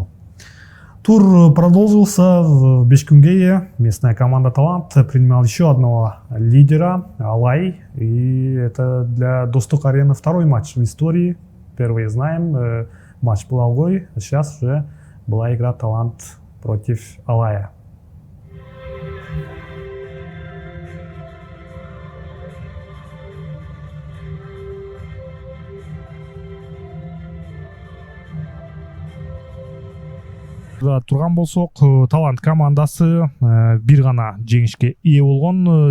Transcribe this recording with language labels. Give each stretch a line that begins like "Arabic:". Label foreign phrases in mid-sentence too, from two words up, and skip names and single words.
Russian: Тур продолжился в Бишкекке. Местная команда «Талант» принимала еще одного лидера Алай. И это для Достук Арены второй матч в истории. Первый знаем, матч был Алгой, а сейчас уже была игра «Талант» против Алая.
Kyrgyz: Турган болсок, Талант командасы бир гана жеңишке ээ болгон.